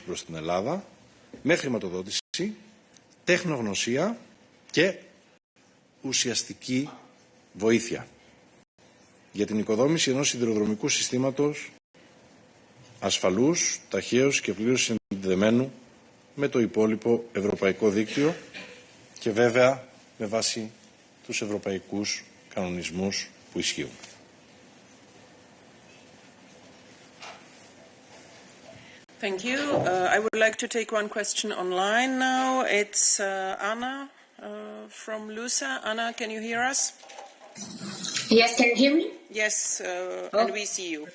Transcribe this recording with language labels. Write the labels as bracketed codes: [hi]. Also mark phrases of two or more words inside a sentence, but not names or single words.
[el] προς την Ελλάδα με χρηματοδότηση, τεχνογνωσία και ουσιαστική βοήθεια για την οικοδόμηση ενός σιδηροδρομικού συστήματος ασφαλούς, ταχαίως και πλήρως συνδεδεμένου με το υπόλοιπο ευρωπαϊκό δίκτυο και βέβαια με βάση τους ευρωπαϊκούς κανονισμούς που ισχύουν. [en] Thank you. I would like to take one question online now. It's Anna from LUSA. Anna, can you hear us? Yes, can you hear me? Yes, and we see you.